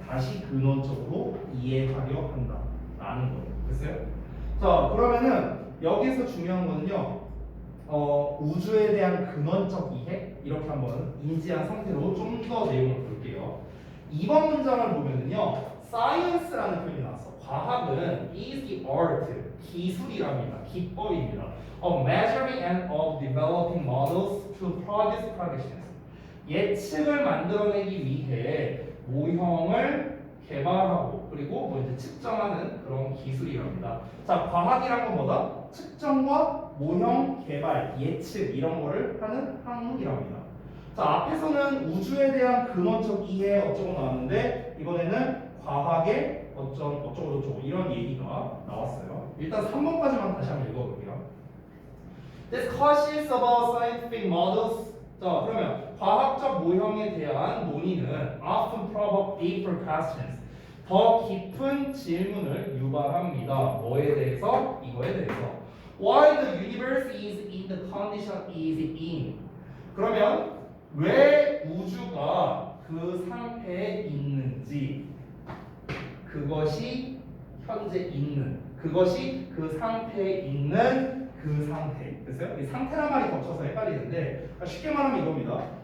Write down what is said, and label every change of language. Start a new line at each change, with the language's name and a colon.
Korean: 다시 근원적으로 이해하려 한다라는 거예요. 됐어요? 자, 그러면은 여기서 중요한 거는요. 우주에 대한 근원적 이해 이렇게 한번 인지한 상태로 좀 더 내용을 볼게요. 이번 문장을 보면은요, science라는 표현이 나왔어. 과학은
English: is the art,
Korean: 기술이랍니다. 기법입니다.
English: Of measuring and of developing models to produce predictions.
Korean: 예측을 만들어내기 위해 모형을 개발하고 그리고 뭐 이제 측정하는 그런 기술이랍니다. 자, 과학이란 건 뭐다? 측정과 모형 개발, 예측 이런 거를 하는 학문이랍니다. 자, 앞에서는 우주에 대한 근원적 이해 어쩌고 나왔는데 이번에는 과학의 어쩌고 저쩌고 이런 얘기가 나왔어요. 일단 3번까지만 다시 한번 읽어볼게요.
English: Discussions about scientific models.
Korean: 자, 그러면 과학적 모형에 대한 논의는
English: often provoke deeper questions.
Korean: 더 깊은 질문을 유발합니다. 뭐에 대해서? 이거에 대해서.
English: Why the universe is in the condition is in.
Korean: 그러면 왜 우주가 그 상태에 있는지, 그것이 현재 있는, 그것이 그 상태에 있는 그 상태. 됐어요? 이 상태란 말이 겹쳐서 헷갈리는데 쉽게 말하면 이겁니다.